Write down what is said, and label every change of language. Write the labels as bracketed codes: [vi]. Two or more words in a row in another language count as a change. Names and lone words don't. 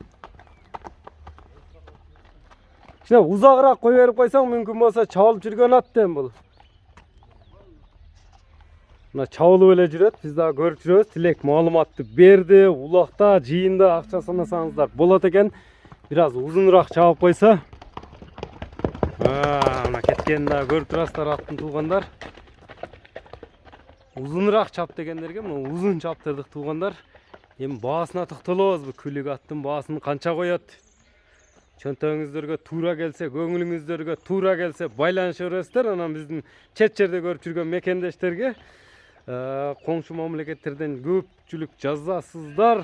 [ky] Узагыраак кой берип койсоң, мүмкүн болсо чабылып жүргөн ат эми бул. Мына чабылып эле жүрөт, биз дагы көрүп жүрөбүз. Тилек маалыматты берди, улакта жыйында акча санасаңыздар болот экен. [uz] biraz uzunroq çabып koysa. [ky] Мына кеткенини да көрүп турасыздар аттын туугандар. [uz] Uzunroq çap [ky] дегендерге мына узун чаптырдык туугандар. Эми баасына токтолобуз. Күлүк аттын баасын канча коет? Чөнтөгүңүздөргө туура келсе, көңүлүңүздөргө туура келсе байланыша бересиздер. Анан биздин чет жерде көрүп жүргөн мекендештерге коңшу мамлекеттерден көпчүлүк жазасыздар.